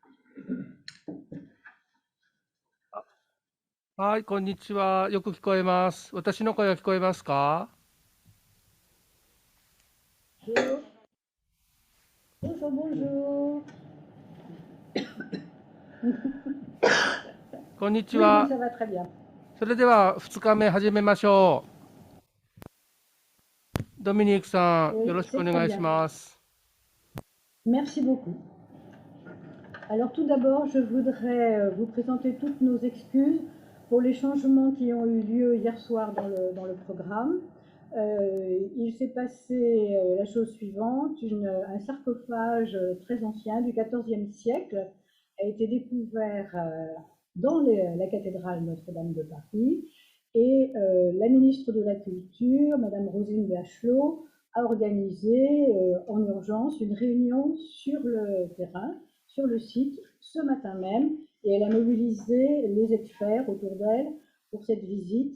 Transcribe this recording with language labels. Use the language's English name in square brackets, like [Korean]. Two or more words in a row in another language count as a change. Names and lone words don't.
[Japanese] はい、こんにちは。よく聞こえます。私の声は聞こえますか？ [French] Bonjour, bonjour, bonjour. [Japanese] こんにち [French] Oui, oui, [Japanese] は。 [French] ça va très bien. [Japanese] それでは2日目始めましょう。ドミニクさん、よ [French] Oui, [Japanese] ろしくお [French] c'est très [Japanese] 願いし [French] bien. [Japanese] ます。 [French] Merci beaucoup. Alors tout d'abord, je voudrais vous présenter toutes nos excuses pour les changements qui ont eu lieu hier soir dans le programme. Il s'est passé la chose suivante, un sarcophage très ancien du XIVe siècle a été découvert dans la cathédrale Notre-Dame de Paris et la ministre de la Culture, Madame Roselyne Bachelot, a organisé en urgence une réunion sur le terrain sur le site ce matin même et elle a mobilisé les experts autour d'elle pour cette visite.